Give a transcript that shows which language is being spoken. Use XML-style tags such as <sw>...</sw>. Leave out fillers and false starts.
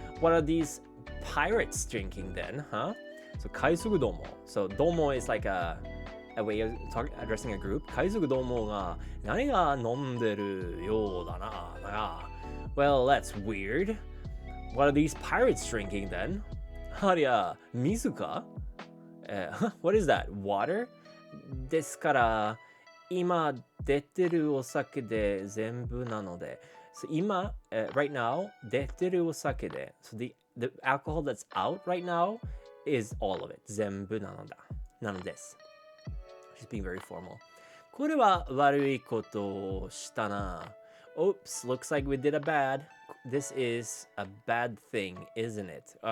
<en>What are these pirates drinking then, huh? So 海賊ども. So ども is like a way of addressing a group.</en> <ja>海賊どもが何が飲んでるようだな。だが、</ja> <en>well, that's weird. What are these pirates drinking then?</en> <ja>ありゃ、水か？</ja> <en>What is that? Water?</en> <ja>ですから、今出てるお酒で全部なので。</ja> <en>So 今、right now,</en> <ja>出てるお酒で。</ja> <en>So the alcohol that's out right now is all of it.</en> <ja>全部なのです。</ja> <en>She's being very formal.</en> <ja>これは悪いことをしたな。</ja> <en>Oops, looks like we did a bad. This is a bad thing, isn't it?</en>